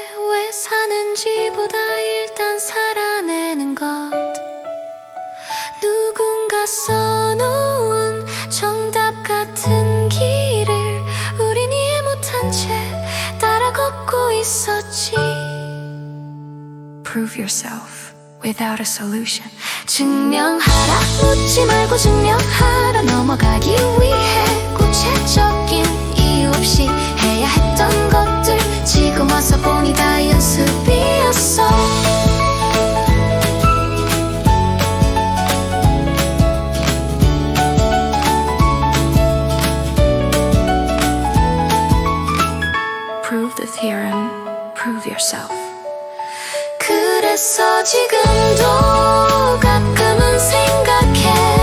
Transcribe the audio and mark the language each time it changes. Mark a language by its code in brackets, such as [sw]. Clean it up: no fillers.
[ko] 왜 사는지보다 일단 살아내는 것. 누군가 써놓은 정답 같은 길을 우린 이해 못한 채 따라 걷고 있었지. [en] Prove yourself without a solution. [ko] 증명하라, 묻지 말고 증명하라. 넘어가기 위해 구체적인 이유 없이 해야 했던 것들 지금 와서 보니 다 연습이었어. [en] Prove the theorem, prove yourself. [ko] 그래서 지금도 가끔은 생각해.